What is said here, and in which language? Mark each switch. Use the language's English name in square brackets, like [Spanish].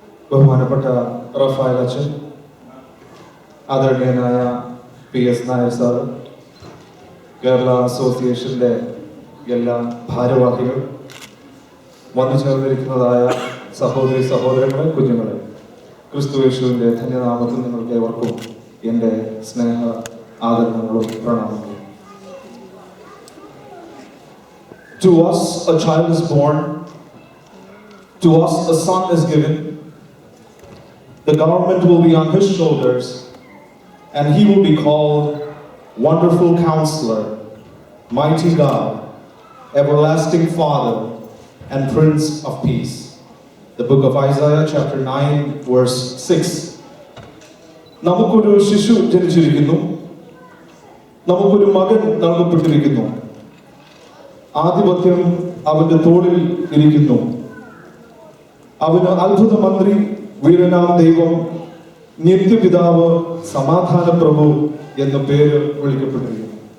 [Malayalam] ബഹുമാനപ്പെട്ട റഫായൽ അച്ഛൻ, ആദരണീയനായ PS നായർ സാർ, കേരള അസോസിയേഷന്റെ എല്ലാ ഭാരവാഹികൾ, വന്നു ചേർന്നിരിക്കുന്നതായ സഹോദരി സഹോദരങ്ങളെ, കുഞ്ഞുങ്ങളെ, ക്രിസ്തുയേശുവിന്റെ ധന്യനാമത്തിൽ നിങ്ങൾക്ക് ഏവർക്കും എൻ്റെ സ്നേഹ ആദരണങ്ങളും പ്രണാമങ്ങളും. [English] To us a child is born, to us a son is given. The government will be on his shoulders, and he will be called Wonderful Counselor, Mighty God, Everlasting Father, and Prince of Peace. The book of Isaiah chapter 9 verse 6. [Malayalam] നമുക്കൊരു ശിശു ജനിച്ചിരിക്കുന്നു, നമുക്കൊരു മകൻ നൽകപ്പെട്ടിരിക്കുന്നു. ആധിപത്യം അവന്റെ തോളിൽ ഇരിക്കുന്നു. അവന് അത്ഭുത മന്ത്രി, വീരനാം ദൈവം, നിത്യപിതാവ്, സമാധാന പ്രഭു എന്ന പേര് വിളിക്കപ്പെട്ടിരിക്കുന്നു.